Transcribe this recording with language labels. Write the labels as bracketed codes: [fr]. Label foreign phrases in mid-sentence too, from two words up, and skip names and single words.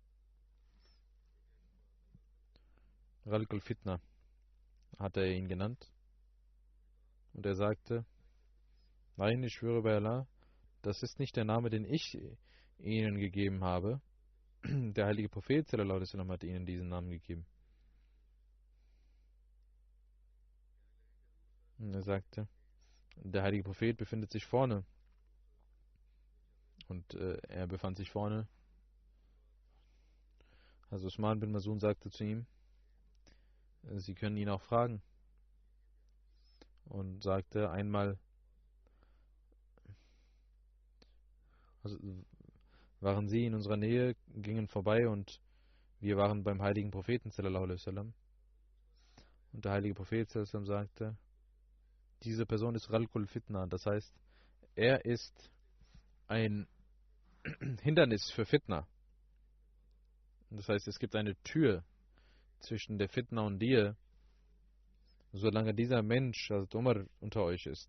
[de] Ralikul Fitna hat er ihn genannt. Und er sagte, nein, ich schwöre bei Allah, das ist nicht der Name, den ich ihnen gegeben habe. Der heilige Prophet [ar] صلى الله عليه وسلم [de] hat ihnen diesen Namen gegeben. Und er sagte, der heilige Prophet befindet sich vorne. Und er befand sich vorne. Also Usman bin Mazun sagte zu ihm, Sie können ihn auch fragen. Und sagte einmal, also waren sie in unserer Nähe, gingen vorbei und wir waren beim heiligen Propheten [ar] صلى الله عليه وسلم. [de] Und der heilige Prophet [ar] صلى الله عليه وسلم [de] sagte, diese Person ist Ralkul Fitna, das heißt, er ist ein Hindernis für Fitna. Das heißt, es gibt eine Tür zwischen der Fitna und dir, solange dieser Mensch, also Umar, unter euch ist.